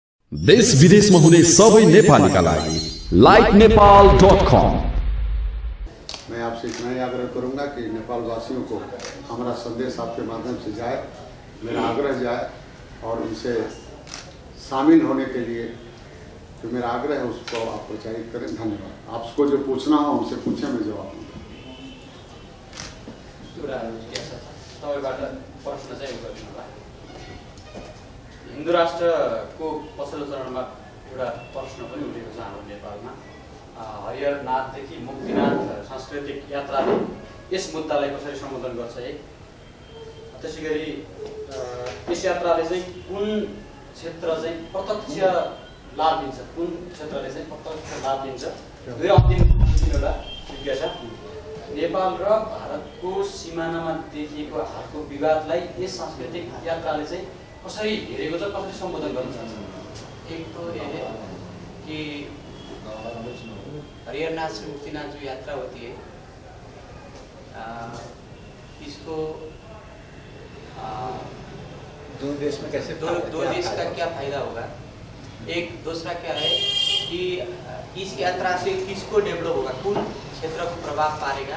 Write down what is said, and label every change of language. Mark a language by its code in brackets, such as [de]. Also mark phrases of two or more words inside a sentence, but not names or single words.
[ne] देश विदेशमा हुने सबै नेपालीका लागि लाइकनेपाल.com। [hi] मैं आपसे इतना ही आग्रह करूंगा कि नेपाल वासियों को हमारा संदेश आपके माध्यम से जाए, मेरा आग्रह जाए और उनसे शामिल होने के लिए जो मेरा आग्रह है उसको आप प्रोत्साहित करें। धन्यवाद। आपको जो पूछना हो उनसे पूछें, मैं जवाब दूँगा। [ne] हिन्दू राष्ट्रको पछिल्लो चरणमा एउटा प्रश्न पनि उठेको छ हाम्रो नेपालमा। हरिहरनाथदेखि मुक्तिनाथ सांस्कृतिक यात्राले यस मुद्दालाई कसरी सम्बोधन गर्छ। त्यसै गरी यस यात्राले चाहिँ कुन क्षेत्र चाहिँ प्रत्यक्ष लाभ दिन्छ, कुन क्षेत्रले चाहिँ प्रत्यक्ष लाभ दिन्छ। दुई अन्तिम एउटा जिज्ञासा, नेपाल र भारतको सिमानामा देखिएको हालको विवादलाई यस सांस्कृतिक यात्राले चाहिँ कसरी हेरेको छ, कसरी सम्बोधन गर्न चाहन्छ। [hi] एक तो ये है कि हरिहरनाथ से मुक्तिनाथ जो यात्रा होती है, इसको दो देश में कैसे दो देश का क्या फायदा होगा। एक दूसरा क्या है कि इस यात्रा से किसको डेवलप होगा, कौन क्षेत्र को प्रभाव पारेगा।